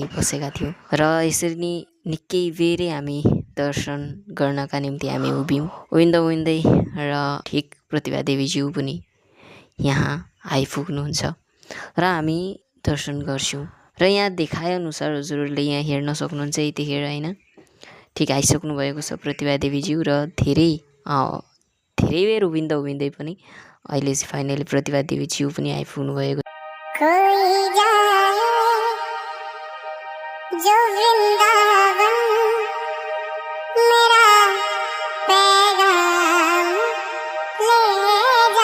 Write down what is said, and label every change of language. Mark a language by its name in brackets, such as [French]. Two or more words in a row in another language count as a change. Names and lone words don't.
[Nepali] बसेका थियौँ र यसरी नै निकै बेरै हामी दर्शन गर्नका निम्ति हामी उभिँदै र ठिक प्रतिभा देवीज्यू पनि यहाँ आइपुग्नुहुन्छ र हामी दर्शन गर्छौँ र यहाँ देखाएअनुसार हजुरहरूले यहाँ हेर्न सक्नुहुन्छ यतिखेर होइन ठिक आइसक्नु भएको छ प्रतिभा देवीज्यू र धेरै बेर उभिँदै पनि अहिले चाहिँ फाइनली प्रतिभा देवीज्यू पनि आइपुग्नु भएको [Hindi] कोई जाए जो वृंदावन मेरा पैगाम ले जा।